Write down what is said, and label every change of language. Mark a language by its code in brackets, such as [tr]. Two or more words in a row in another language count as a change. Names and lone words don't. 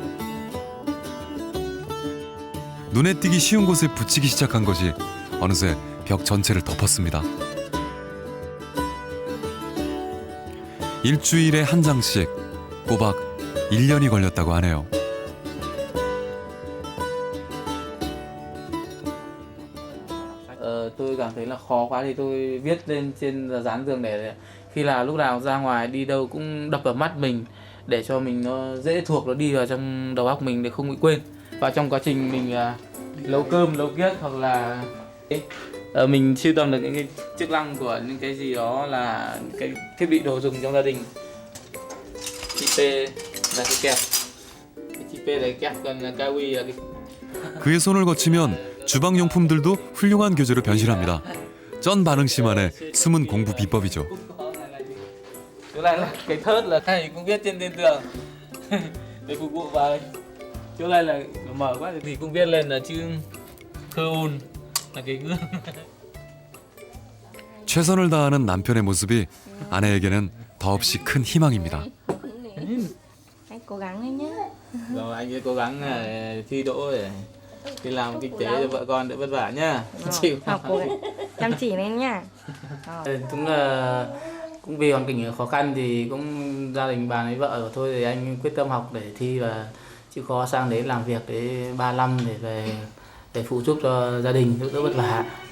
[ko] 눈에 띄기 쉬운 곳에 붙이기 시작한 것이 어느새 벽 전체를 덮었습니다. 일주일에 한 장씩 꼬박 1년이 걸렸다고 하네요. [vi] Tôi cảm thấy là khó quá thì tôi viết lên trên dán tường để khi là lúc nào ra ngoài đi đâu cũng đập vào mắt mình để cho mình nó dễ thuộc, nó đi vào trong đầu óc mình để không bị quên. Và trong quá trình mình nấu cơm, nấu kiếc hoặc là mình sưu tầm được những cái chức năng của những cái gì đó là cái thiết bị đồ dùng trong gia đình. Chị P là cái kẹp, chị P là cái kẹp, còn Kawi là cái [ko] 그의 손을 거치면 주방용품들도 훌륭한 교재로 변신합니다. 쩐 반응씨만의 숨은 공부 비법이죠. [vi] chỗ này là cái thớt là thầy cũng viết trên tường để phục vụ vào. Chỗ này là mở quá thì cũng viết lên là chữ Seoul là cái gương. [ko] 최선을 다하는 남편의 모습이 아내에게는 더없이 큰 희망입니다. [vi] Anh cố gắng lên nhé. Rồi anh sẽ cố gắng thi đỗ để đi làm kinh tế cho vợ con đỡ vất vả nhá. Chịu. Học cố gắng chăm chỉ lên nha. Đúng là cũng vì hoàn cảnh khó khăn thì cũng gia đình bà lấy vợ rồi thôi thì anh quyết tâm học để thi và chịu khó sang đấy làm việc để 3 năm để về để phụ giúp cho gia đình đỡ vất vả.